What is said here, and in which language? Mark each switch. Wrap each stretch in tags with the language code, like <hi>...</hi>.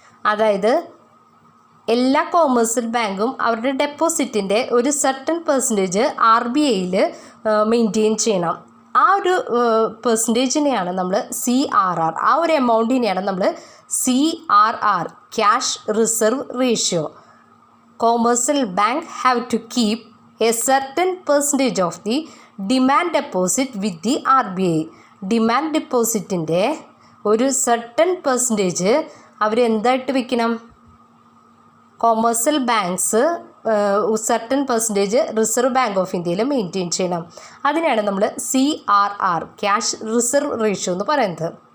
<ml>അതായത് എല്ലാ കൊമേഴ്സ്യൽ ബാങ്കും അവരുടെ ഡെപ്പോസിറ്റിൻ്റെ ഒരു സർട്ടൻ പെർസെൻറ്റേജ് RBIയിൽ മെയിൻറ്റെയിൻ ചെയ്യണം. ആ ഒരു പെർസെൻറ്റേജിനെയാണ് നമ്മൾ CRR, ആ ഒരു എമൗണ്ടിനെയാണ് നമ്മൾ CRR, cash reserve ratio.</ml> <en>Commercial bank have to keep a certain percentage of the demand deposit with the RBI.</en> <ml>Demand ഡെപ്പോസിറ്റിൻ്റെ ഒരു സർട്ടൻ പെർസെൻറ്റേജ് അവരെന്തായിട്ട് വെക്കണം? Commercial banks certain percentage reserve bank of ഇന്ത്യയിൽ മെയിൻറ്റെയിൻ ചെയ്യണം. അതിനാണ് നമ്മൾ CRR, cash reserve ratio എന്ന് പറയുന്നത്.</ml>